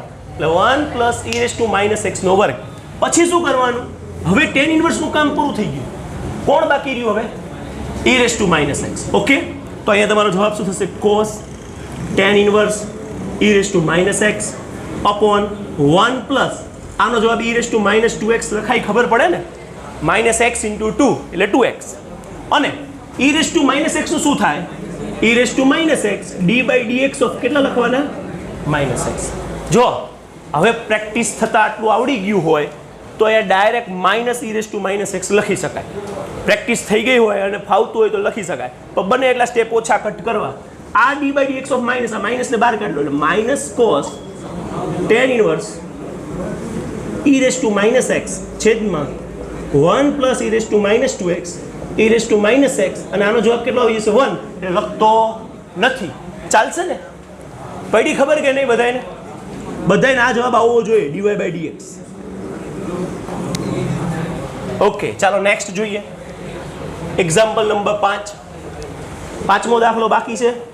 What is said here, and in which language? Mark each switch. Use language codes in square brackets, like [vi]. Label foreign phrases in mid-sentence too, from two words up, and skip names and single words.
[gu] એટલે 1 + [en] e raised to -x [gu] નો વર્ગ. પછી શું કરવાનું? હવે [en] tan inverse [gu] નું કામ પૂરું થઈ ગયું. કોણ બાકી રહ્યું હવે? [en] e raised to -x. [gu] ઓકે, તો અહીંયા તમારો જવાબ શું થશે? [en] cos tan inverse e raised to -x upon 1 plus [gu] આનો જવાબ [en] e raised to -2x [gu] લખાય. ખબર પડે ને? -x × 2 એટલે 2x. અને [en] e raised to -x [gu] નું શું થાય? [en] e raised to -x d/dx of [gu] કેટલા લખવાના? -x. જો હવે પ્રેક્ટિસ થતા આટલું આવડી ગયું હોય તો અહીંયા ડાયરેક્ટ [en] -e raised to -x [gu] લખી શકાય. પ્રેક્ટિસ થઈ ગઈ હોય અને ફાવતું હોય તો લખી શકાય. પણ બને એટલા સ્ટેપ ઓછા કટ કરવા. આ [en] d/dx of [gu] માઇનસ, આ માઇનસને બહાર કાઢી લો એટલે [en] -cos tan inverse e raised to -x [gu] છેદમાં [en] 1 + e raised to -2x e raised to -x. [gu] અને આનો જવાબ કેટલો આવી જશે? 1. એટલે લખતો નથી. ચાલશે ને? પડી ખબર કે નહીં બધાને? બધાને આ જવાબ આવવો જોઈએ dy/dx. ઓકે, ચાલો નેક્સ્ટ જોઈએ. એક્ઝામ્પલ નંબર 5. પાંચમો દાખલો બાકી છે.